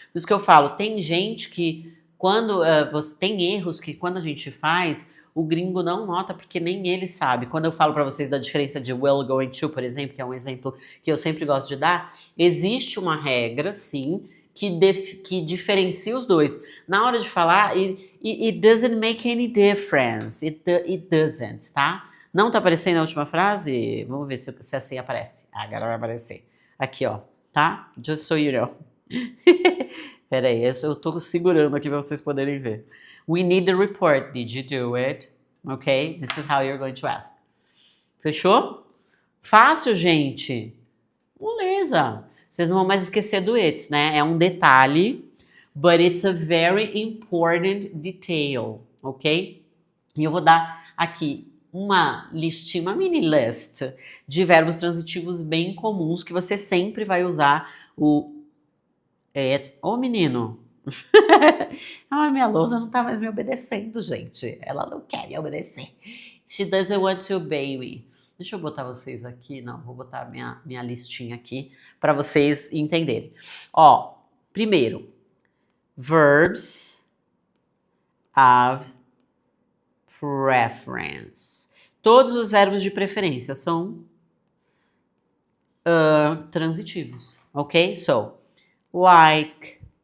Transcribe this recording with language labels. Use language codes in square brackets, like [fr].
[pt] Por isso que eu falo, tem gente que quando você tem erros que quando a gente faz, o gringo não nota porque nem ele sabe. Quando eu falo pra vocês da diferença de will, going to, por exemplo, que é um exemplo que eu sempre gosto de dar, existe uma regra, sim, que diferencia os dois. Na hora de falar, [en] it doesn't make any difference. It doesn't, tá? [pt] Não tá aparecendo a última frase? Vamos ver se assim aparece. Agora vai aparecer. Aqui, ó. Tá? [en] Just so you know. [pt] Pera aí, eu tô segurando aqui pra vocês poderem ver. [en] We need the report. Did you do it? Ok? This is how you're going to ask. [pt] Fechou? Fácil, gente. Beleza. Vocês não vão mais esquecer do it, né? É um detalhe, [en] but it's a very important detail, ok? [pt] E eu vou dar aqui uma listinha, uma mini list de verbos transitivos bem comuns que você sempre vai usar o it. Ô, menino! Ai, minha lousa não tá mais me obedecendo, gente. Ela não quer me obedecer. [en] She doesn't want to obey me. [pt] Deixa eu botar vocês aqui. Não, vou botar minha listinha aqui para vocês entenderem. Ó, primeiro, [en] verbs of preference. [pt] Todos os verbos de preferência são transitivos, ok? [en] So, like,